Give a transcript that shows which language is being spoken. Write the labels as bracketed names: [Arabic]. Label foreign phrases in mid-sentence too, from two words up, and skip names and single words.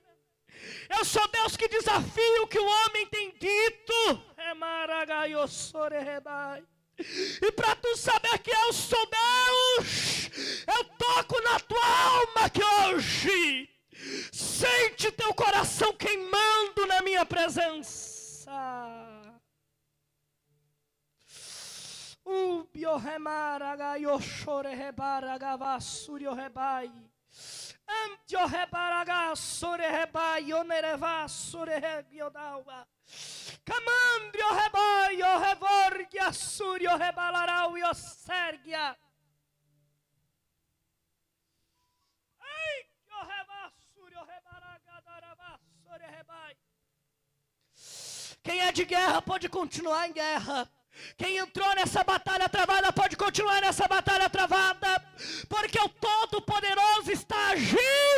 [Portuguese] Eu sou Deus que desafio o que o homem tem dito. E para tu saber que eu sou Deus, eu toco na tua alma que hoje sente teu coração queimando na minha presença. Antio rebaraga sore rebai onereva sore regiodawa. Camandrio rebai o revorgia surio rebalarau e sergia. Ai, o reba surio rebaraga darava sore rebai. Quem é de guerra pode continuar em guerra. Quem entrou nessa batalha travada pode continuar nessa batalha travada, porque o Todo-Poderoso está agindo